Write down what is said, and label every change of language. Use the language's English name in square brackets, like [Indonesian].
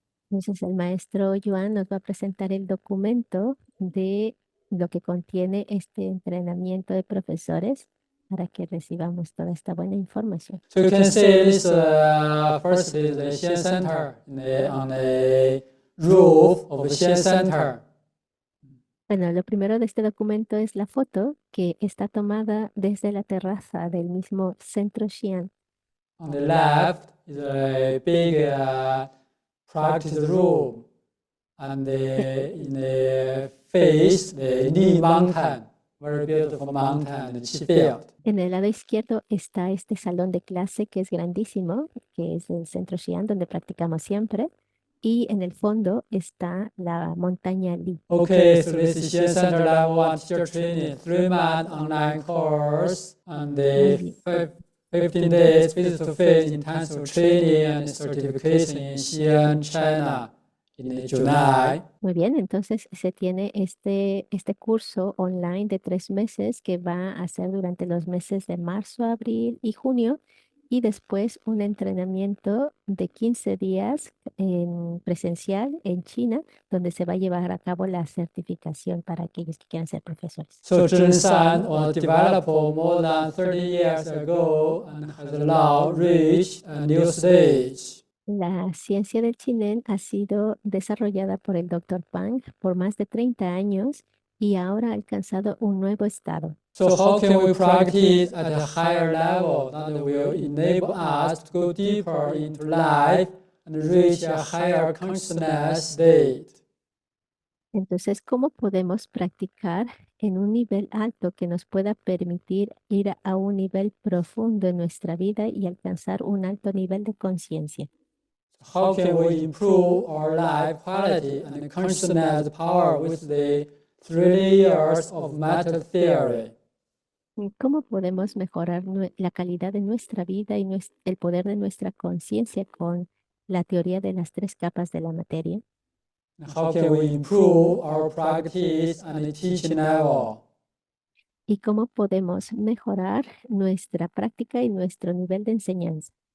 [Spanish] Entonces el maestro Yuan nos va a presentar el documento de lo que contiene este entrenamiento de profesores para que recibamos toda esta buena información. [English] So you can see this first is the Xi'an Center on the roof of the Xi'an Center. [Spanish] Bueno, lo primero de este documento es la foto que está tomada desde la terraza del mismo centro Xi'an. [English] On the left is a big practice room, and in the face, the Ni Mountain, very beautiful mountain, the Qi field. [Spanish] En el lado izquierdo está este salón de clase que es grandísimo, que es el centro Xi'an donde practicamos siempre. Y en el fondo está la montaña Li. [English] Okay, so this is Xi'an Center Level 1 Teacher Training, 3-month online course, and the 15 days face-to-face intensive training and certification in Xi'an, China in July. [Spanish] Muy bien, entonces se tiene este curso online de 3 meses que va a ser durante los meses de marzo, abril y junio. Y después un entrenamiento de 15 días en presencial en China, donde se va a llevar a cabo la certificación para aquellos que quieran ser profesores. [English] So Zhengshan was developed more than 30 years ago and has now reached a new stage. [Spanish] La ciencia del Qigong ha sido desarrollada por el Dr. Pang por más de 30 años y ahora ha alcanzado un nuevo estado. [English] So how can we practice at a higher level that will enable us to go deeper into life and reach a higher consciousness state? [Spanish] Entonces, ¿cómo podemos practicar en un nivel alto que nos pueda permitir ir a un nivel profundo en nuestra vida y alcanzar un alto nivel de conciencia? [English] How can we improve our life quality and consciousness power with the 3 layers of matter theory? [Spanish] ¿Cómo podemos mejorar la calidad de nuestra vida y el poder de nuestra conciencia con la teoría de las 3 capas de la materia? [English] How can we improve our practice and teaching level? [Spanish] ¿Y cómo podemos mejorar nuestra práctica y nuestro nivel de enseñanza?